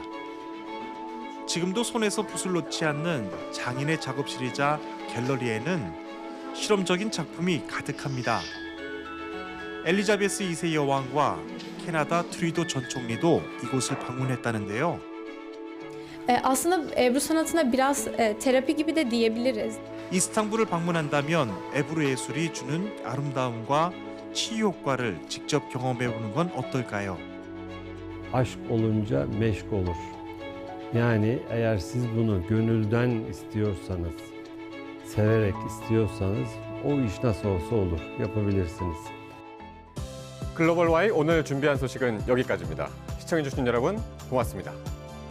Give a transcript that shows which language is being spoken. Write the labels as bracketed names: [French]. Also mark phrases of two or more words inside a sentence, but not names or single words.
[Korean] 지금도 손에서 붓을 놓지 않는 장인의 작업실이자 갤러리에는 실험적인 작품이 가득합니다. 엘리자베스 2세 여왕과 캐나다 트루도 전 총리도 이곳을 방문했다는데요. [Turkish] Aslında Ebru sanatına biraz terapi gibi de diyebiliriz. [Korean] 이스탄불을 방문한다면 에부르 예술이 주는 아름다움과 치유 효과를 직접 경험해 보는 건 어떨까요? [Turkish] Aşk olunca meşk olur. Yani eğer siz bunu gönülden istiyorsanız, severek istiyorsanız o iş nasıl olsa olur, yapabilirsiniz. [Korean] 글로벌 Y 오늘 준비한 소식은 여기까지입니다. 시청해주신 여러분 고맙습니다.